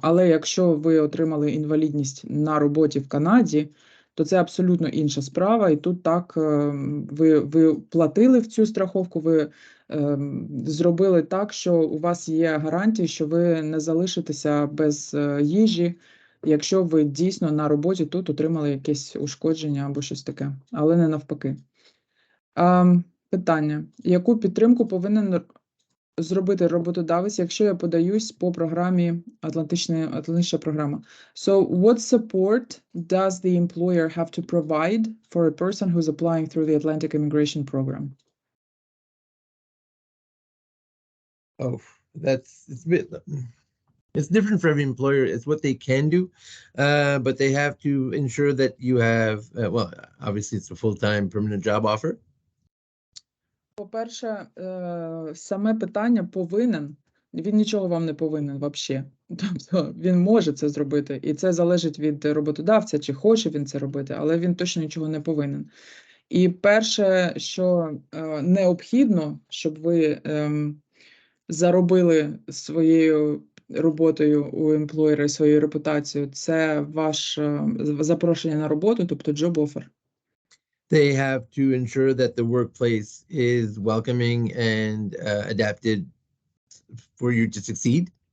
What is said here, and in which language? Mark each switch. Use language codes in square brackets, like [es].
[uk] Але якщо ви отримали інвалідність на роботі в Канаді, то це абсолютно інша справа, і тут так ви платили в цю страховку, ви зробили так, що у вас є гарантії, що ви не залишитеся без їжі, якщо ви дійсно на роботі тут отримали якесь ушкодження або щось таке, але не навпаки. Питання. Яку підтримку повинен зробити роботодавець, якщо я подаюсь по програмі Атлантична програма? [en] So, what support does the employer have to provide for a person who's applying through the Atlantic Immigration Program? Oh, it's a bit. It's different for every employer. It's what they can do, but they have to ensure that you have, well, obviously it's a full-time permanent job offer. [uk] По-перше, саме питання повинен, він нічого вам не повинен взагалі. Тобто він може це зробити, і це залежить від роботодавця, чи хоче він це робити, але він точно нічого не повинен. І перше, що необхідно, щоб ви заробили своєю роботою у емплойера, своєю репутацією, це ваше запрошення на роботу, тобто job offer. [en] They have to ensure that the workplace is welcoming and adapted for you to succeed.